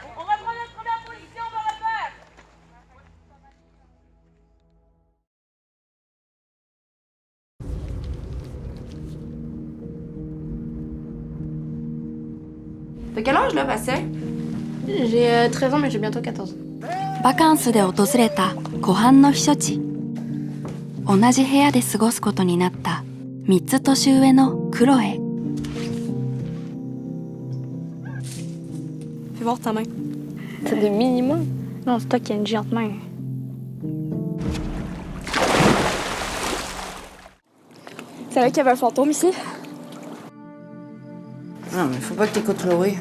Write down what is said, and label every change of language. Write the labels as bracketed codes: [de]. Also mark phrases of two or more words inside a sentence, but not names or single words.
[fr] On reprend notre première position, on va refaire! T'as quel âge là, Bastien? J'ai 13 ans, mais j'ai bientôt 14. [ja] バカンスで訪れた湖畔の避暑地。同じ部屋で過ごすことになった3つ年上のクロエ。 [fr] Fais voir ta main. T'as des mini-mains? Non, c'est toi qui as une géante main. C'est là qu'il y avait un fantôme ici? Non, mais faut pas que t'écoutes Chloé.